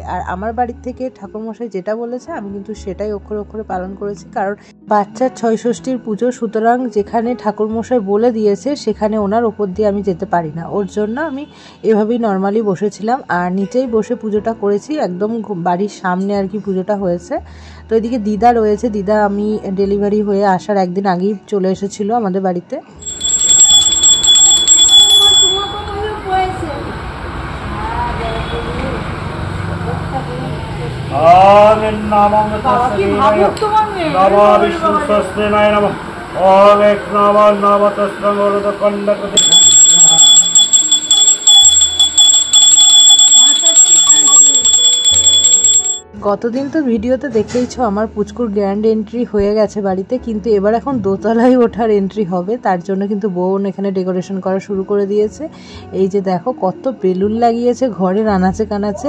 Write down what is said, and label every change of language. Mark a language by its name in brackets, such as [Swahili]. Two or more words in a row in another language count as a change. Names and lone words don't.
[Bangla] আর আমার বাড়ির থেকে ঠাকুরমশাই যেটা বলেছে আমি কিন্তু সেটাই অক্ষরে অক্ষরে পালন করেছি, কারণ বাচ্চার ৬ষষ্ঠীর পুজো, সুতরাং যেখানে ঠাকুরমশাই বলে দিয়েছে সেখানে ওনার ওপর দিয়ে আমি যেতে পারি না। ওর জন্য আমি এভাবেই নর্মালি বসেছিলাম আর নিচেই বসে পুজোটা করেছি, একদম বাড়ির সামনে আর কি পুজোটা হয়েছে। তো এদিকে দিদা রয়েছে, দিদা আমি ডেলিভারি হয়ে আসার একদিন আগেই চলে এসেছিল আমাদের বাড়িতে। [Sanskrit] ओम नमः तस्मै नमः विष्णु सहस्रनाय नमः ओम एक नमः तस्मै वरदकण्डकते। [Bangla] গতদিন তো ভিডিওতে দেখেইছো আমার পুচকুর [English] grand entry [Bangla] হয়ে গেছে বাড়িতে, কিন্তু এবার এখন দোতলায় ওঠার এন্ট্রি হবে। তার জন্য কিন্তু বোন এখানে ডেকোরেশন করা শুরু করে দিয়েছে। এই যে দেখো কত বেলুন লাগিয়েছে ঘরের আনাচে কানাচে।